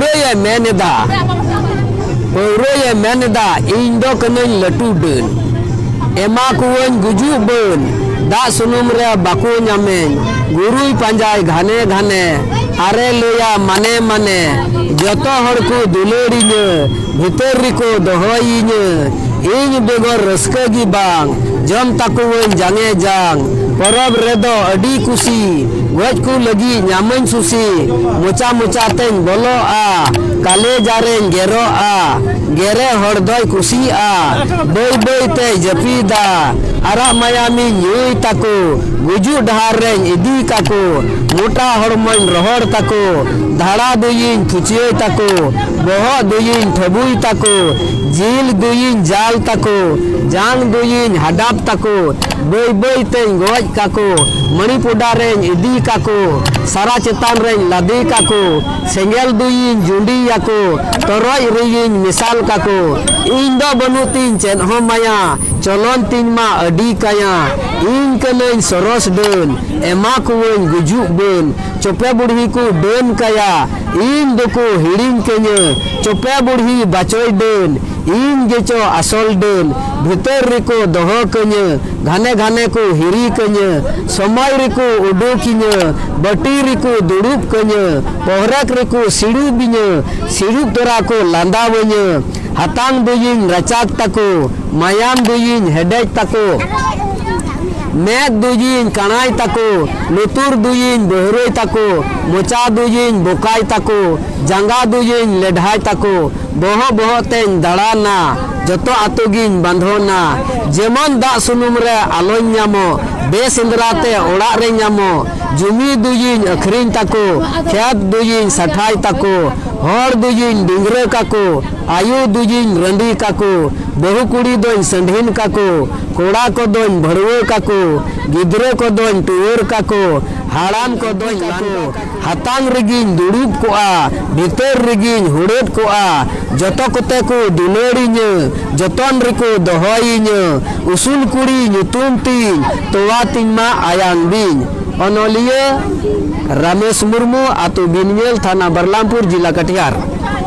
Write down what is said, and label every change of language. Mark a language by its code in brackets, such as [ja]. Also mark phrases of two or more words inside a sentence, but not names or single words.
[sat] मेनेदा पौरोये मेनेदा इन दो कनन लटू डन एमा कुवन गुजू बन दा सुनुम रे बाको न्यामेन गुरुई पंजाय घाने घाने आरे लोया माने माने जतो हड़ को दुलेड़ीन भितर रिको दोहईन इन बेगर रस्का गी बांग जम ताकुवन जांगे जांग परब रेदो अडी कुसी गज को लगी न्यामन सुसी मोचा मोचा तेन बोलो आ काले जारेन गेरो आ गेरे हड़दय कुसी आ बई बई ते जपीदा आरा मायामी न्यूई ताको गुजू डहार रेन इदी काको मोटा हड़मन रहड़ ताको धाड़ा दुयिन फुचिये ताको बहो दुयिन ठबुई ताको जील दुयिन जाल ताको जांग दुयिन हडाप ताको बई बई तेन गज काको मणिपुडा रेन इदी काको सारा चेतान रेन लादी काको सेंगेल दुयिन जुंडी याको तरोय रुयिन मिसाल काको इन दो बनुतीन चेन हो माया चलन तीन मा अडी काया इन कनन सरस डन एमा कुवन गुजू बन चोपे बुढ़ी को डन काया इन दोको हिड़िन केने चोपे बुढ़ी बाचोय डन इन गेचो आसल डन भितर रिको दोहो कने घाने घाने को हिरी कने समय रिको उडोकिने बटी रिको दुड़ुब कने पोहरक रिको सिड़ू बिने सिड़ू तोरा को लांदा वने हातांग दुयिन रचाक ताको मायाम दुयिन हेडेज ताको मेद दुयिन कणाय ताको लुतुर दुयिन बहरोय ताको मोचा दुयिन बोकाय ताको जांगा दुयिन लेढ़ाय ताको बहो बहो तेन दाड़ाना जतो आतुगिन बांधोना जेमन दा सुनुम रे आलोय न्यामो बेसेंद्राते ओड़ा रे न्यामो जुमी दुयिन अखरिन ताको खेत दुयिन सठाय ताको हर दुयिन डिंगरे काको आयु दुयिन रंडी काको बहु कुड़ी दोन संढीन काको कोड़ा को दोन भड़वे काको गिद्रे को दोन टुवर काको हाड़ाम को दोन काको हातांग रिगिन दुड़ुब कोआ भितर रिगिन हुड़ेट कोआ जतो कोते को दुलेड़ीन जतन रिको दोहईन उसूल कुड़ी नुतुम तीन तोवा तीन मा आयांग बिन अनोलिया रमेश मुर्मू आतु बिनमेल थाना बरलामपुर जिला कटिहार।